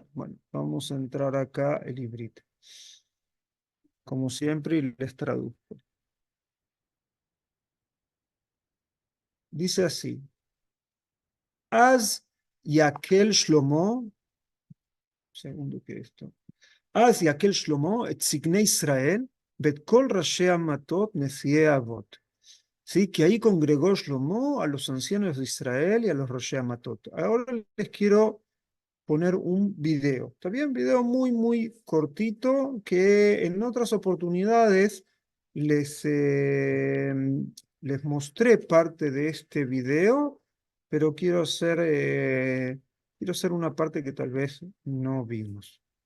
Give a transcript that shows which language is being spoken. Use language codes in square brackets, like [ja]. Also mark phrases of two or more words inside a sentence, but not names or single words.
[es] Bueno, vamos a entrar acá el librito. Como siempre, y les traduzco. Dice así. [he] אז יקהל שלמה, [es] segundo que esto. [he] אז יקל שלמה את זקני ישראל ואת כל ראשי המטות נשיאי אבות. [es] ¿Sí? Que ahí congregó Shlomo a los ancianos de Israel y a los [he] ראשי מטות. [es] Ahora les quiero poner un video. Está bien, video muy, muy cortito que en otras oportunidades les, les mostré parte de este video, pero quiero hacer una parte que tal vez no vimos.